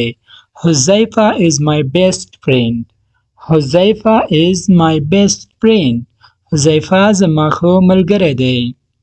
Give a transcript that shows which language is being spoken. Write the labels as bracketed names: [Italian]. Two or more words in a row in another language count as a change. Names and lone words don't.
[English] حذیفه is my best friend. حذیفه is my best friend. [Pashto] حذیفه زما ښه ملګری دی.